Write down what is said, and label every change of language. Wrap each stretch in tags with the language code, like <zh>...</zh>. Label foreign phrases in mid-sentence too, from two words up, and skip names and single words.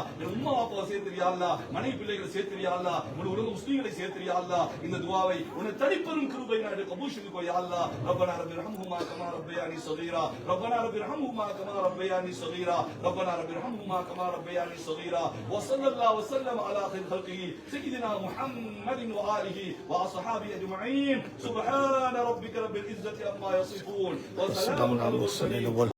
<ta>என் உம்மா வாப்பாவை சேர்த்து</ta> <ar>يا الله,</ar> <ta>மனைவி பிள்ளைகளை சேர்த்து</ta> <ar>يا الله,</ar> <ta>முழு உலக முஸ்லிம்களை சேர்த்து</ta> <ar>يا الله.</ar> <ta>இந்த துஆவை உன்னை தனிப்பெரும் கிருபை நாடு கபூல் செய்துக்கோ</ta> <ar>يا الله. ربنا رب ارحمهما كما ربياني صغيرا، ربنا رب ارحمهما كما ربياني صغيرا، ربنا رب ارحمهما كما ربياني صغيرا. وصلى الله وسلم على خير خلقه سيدنا محمد وآله وأصحابه أجمعين. سبحان ربك رب العزة عما يصفون وسلام على المرسلين.</ar>